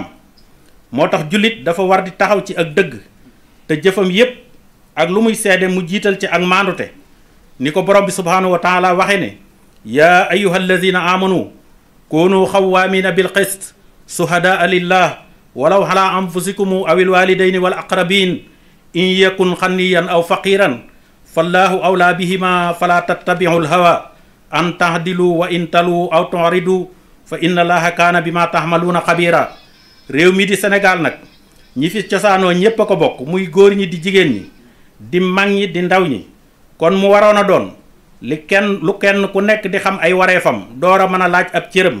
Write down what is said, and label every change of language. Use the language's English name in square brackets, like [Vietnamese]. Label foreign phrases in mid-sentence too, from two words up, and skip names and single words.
[Wolof] moo tax jullit dafa war di taxaw ci ak dëgg te jëfam yépp ak lu muy seede mu jiital ci ak maandute. ni ko borom bi [Arabic] سبحانه وتعالى [Wolof] waxe ne [Arabic] يا أيها الذين آمنوا كونوا قوامين بالقسط شهداء لله ولو على أنفسكم أو الوالدين والأقربين إن يكن غنيا أو فقيرا فالله أولى بهما فلا تتبعوا الهوى أن تعدلوا وإن تلووا أو تعرضوا فإن الله كان بما تعملون خبيرا. [Wolof] réew mi di Sénégal nag ñi fi cosaanoo ñépp a ko bokk, muy góor ñi di jigéen ñi di mag ñi di ndaw ñi. kon mu waroon a doon lu kenn ku nekk di xam ay wareefam door a mën a laaj ab cëram.